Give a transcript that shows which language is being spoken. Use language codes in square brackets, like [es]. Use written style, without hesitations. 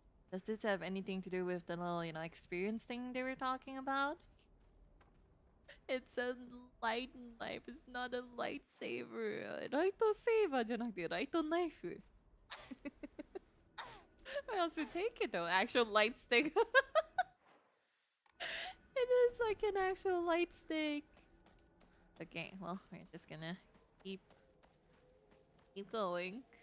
[en] Does this have anything to do with the little, experience thing they were talking about? It's a light knife, it's not a lightsaber. [ja] ライトセーバーじゃなくてライトナイフ。 [en] I also take it though, actual light stick. It is like an actual light stick. Okay, well, we're just gonna keep going.